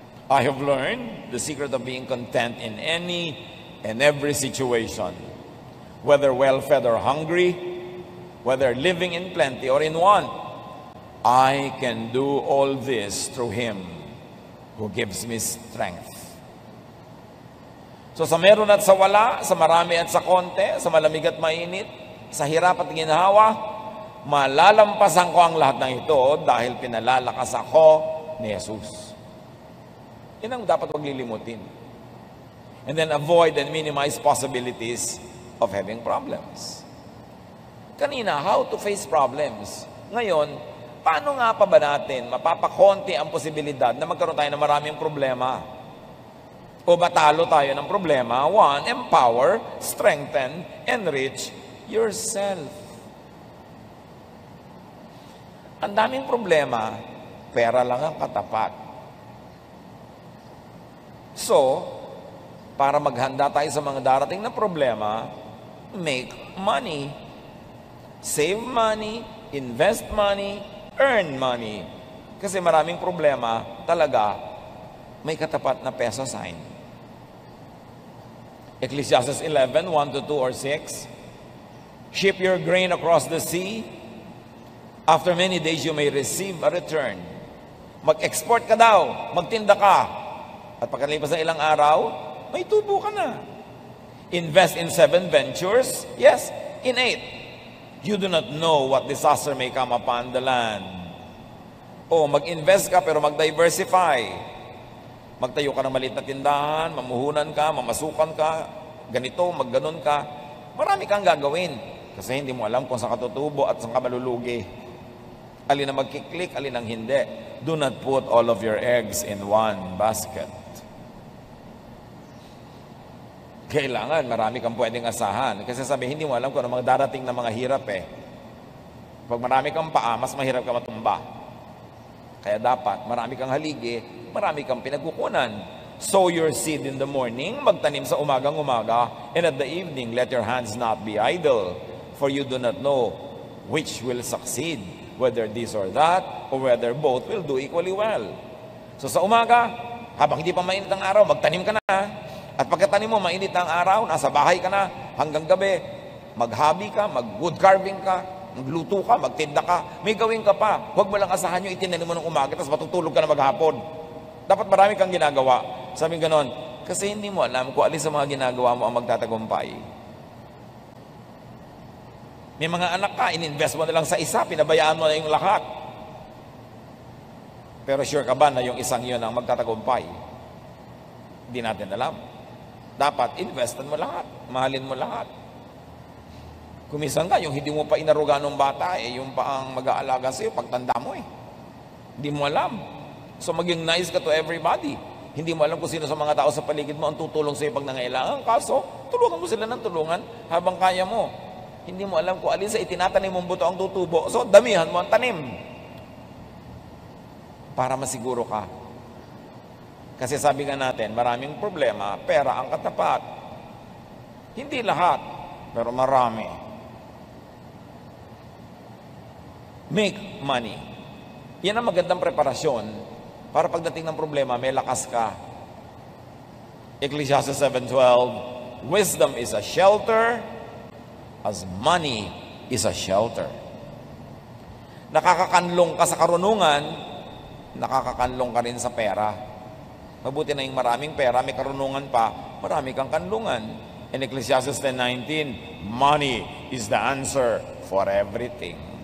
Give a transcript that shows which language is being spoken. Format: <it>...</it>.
<en>I have learned the secret of being content in any and every situation, whether well-fed or hungry, whether living in plenty or in want. I can do all this through Him who gives me strength.</en> <tl>So sa meron at sa wala, sa marami at sa konti, sa malamig at mainit, sa hirap at ginhawa, malalampasan ko ang lahat ng ito dahil pinalalakas ako ni Jesus. Yan ang dapat huwag lilimutin.</tl> <en>And then avoid and minimize possibilities of having problems. Kanina, how to face problems.</en> <tl>Ngayon, paano nga pa ba natin mapapakonti ang posibilidad na magkaroon tayo ng maraming problema? O matalo tayo ng problema?</tl> <en>1, empower, strengthen, enrich yourself.</en> <tl>Ang daming problema, pera lang ang katapat. So, para maghanda tayo sa mga darating na problema,</tl> <en>make money. Save money, invest money, earn money.</en> <tl>Kasi maraming problema talaga may katapat na peso sign.</tl> <en>Ecclesiastes 11, 1-2 or 6. Ship your grain across the sea. After many days you may receive a return.</en> <tl>Mag-export ka daw, magtinda ka. At pagkalipas ng ilang araw, may tubo ka na.</tl> <en>Invest in 7 ventures. Yes, in 8. You do not know what disaster may come upon the land.</en> <tl>O mag-invest ka pero mag-diversify. Magtayo ka ng maliit na tindahan, mamuhunan ka, mamasukan ka, ganito, magganon ka. Marami kang gagawin kasi hindi mo alam kung saan ka tutubo at saan ka malulugi. Alin ang magkiklik, alin ang hindi.</tl> <en>Do not put all of your eggs in one basket.</en> <tl>Kailangan, marami kang pwedeng asahan. Kasi sabi, hindi mo alam kung ano mga darating na mga hirap Pag marami kang paa, mas mahirap ka matumba. Kaya dapat, marami kang haligi, marami kang pinagkukunan.</tl> <en>Sow your seed in the morning,</en> <tl>magtanim sa umagang-umaga,</tl> <en>and at the evening, let your hands not be idle, for you do not know which will succeed, whether this or that, or whether both will do equally well.</en> <tl>So sa umaga, habang hindi pa mainit ang araw, magtanim ka na. At pagkatanim mo, mainit ang araw, nasa bahay ka na, hanggang gabi, mag-hobby ka, mag-wood carving ka, magluto ka, magtinda ka, may gawin ka pa. Huwag mo lang asahan yung itinanim mo ng umaga, tapos matutulog ka na maghapon. Dapat marami kang ginagawa. Sabi ganon, kasi hindi mo alam kung alin sa mga ginagawa mo ang magtatagumpay. May mga anak ka, ininvest mo na lang sa isa, pinabayaan mo na yung lahat. Pero sure ka ba na yung isang yun ang magtatagumpay? Hindi natin alam. Dapat investan mo lahat, mahalin mo lahat. Kumisan ka, yung hindi mo pa inaruga ng bata, yung pa ang mag-aalaga sa'yo, pagtanda mo Hindi mo alam.</tl> <en>So</en> <tl>maging</tl> <en>nice ka to everybody.</en> <tl>Hindi mo alam kung sino sa mga tao sa paligid mo ang tutulong sa'yo pag nangailangan. Kaso, tulungan mo sila ng tulungan habang kaya mo. Hindi mo alam kung alin sa itinatanim mong buto ang tutubo. So, damihan mo ang tanim. Para masiguro ka. Kasi sabi nga natin, maraming problema, pera ang katapat. Hindi lahat, pero marami.</tl> <en>Make money.</en> <tl>Yan ang magandang preparasyon para pagdating ng problema, may lakas ka.</tl> <en>Ecclesiastes 7:12, wisdom is a shelter as money is a shelter.</en> <tl>Nakakakanlong ka sa karunungan, nakakakanlong ka rin sa pera. Mabuti na yung maraming pera, may karunungan pa, marami kang kanlungan.</tl> <en>In Ecclesiastes 10:19, money is the answer for everything.</en>